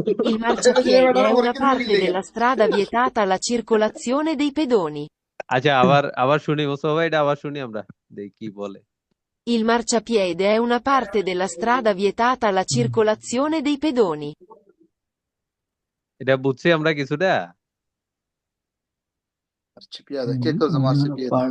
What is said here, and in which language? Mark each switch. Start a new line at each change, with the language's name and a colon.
Italian: Il marciapiede è una parte della strada vietata alla circolazione dei pedoni.
Bangla: আচ্ছা, আবার শুনি মোস্তফা ভাই, এটা আবার শুনি আমরা, দেখি কি বলে।
Italian: Il marciapiede è una parte della strada vietata alla circolazione dei pedoni.
Bangla: এটা বুঝছি আমরা কিছুটা।
Italian: Marciapiede, che cosa marciapiede?